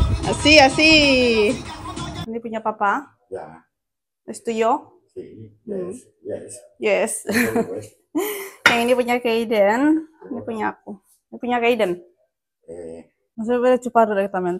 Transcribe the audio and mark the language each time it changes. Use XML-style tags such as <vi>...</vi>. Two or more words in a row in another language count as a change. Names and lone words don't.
<es>Así, así.</es> <id>Ini punya papa. Ya.</id> <es>Es tuyo. Sí,</es> <en>yes, yes. Yes.</en> <id>Yang ini punya Kaiden. Ini punya aku. Ini punya Kaiden.</id> <es>No se puede chupar directamente.</es>